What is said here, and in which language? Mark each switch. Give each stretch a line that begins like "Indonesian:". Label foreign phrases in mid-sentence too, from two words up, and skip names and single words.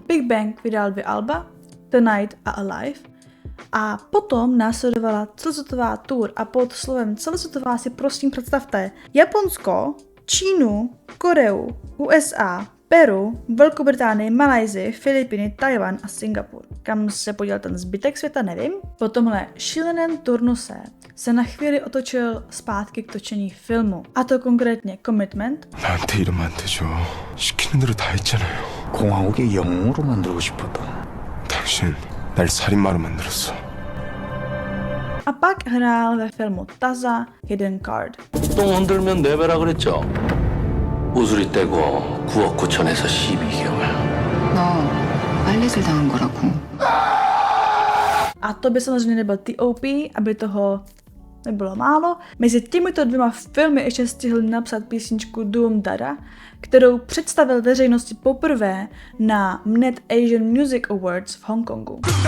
Czech: Big Bang vydal 2 alba, Tonight a Alive, a potom následovala celosvětová tour a pod slovem celosvětová si prosím představte Japonsko, Čínu, Koreu, USA, Peru, Velkou Británii, Malajsii, Filipiny, Tajvan a Singapur. Kam se podělal ten zbytek světa, nevím. Po tomhle šíleném turnuse se na chvíli otočil zpátky k točení filmu. A to konkrétně Commitment.
Korean: 나한테 이러면 안 되죠. 시키는 대로 다 했잖아요. 공화국의 영웅으로 만들고 싶었다. 당신 날 살인마로 만들었어.
Czech: A pak hrál ve filmu Taza Hidden Card.
Korean: 똥 흔들면 내배라 그랬죠. 우수리 떼고 9억 9천에서 12개월. 너 빨래질 당한 거라고.
Czech: A to by samozřejmě nebyl T.O.P., aby toho nebylo málo. Mezi těmito 2 filmy ještě stihl napsat písničku Doom Dada, kterou představil veřejnosti poprvé na Mnet Asian Music Awards v Hongkongu.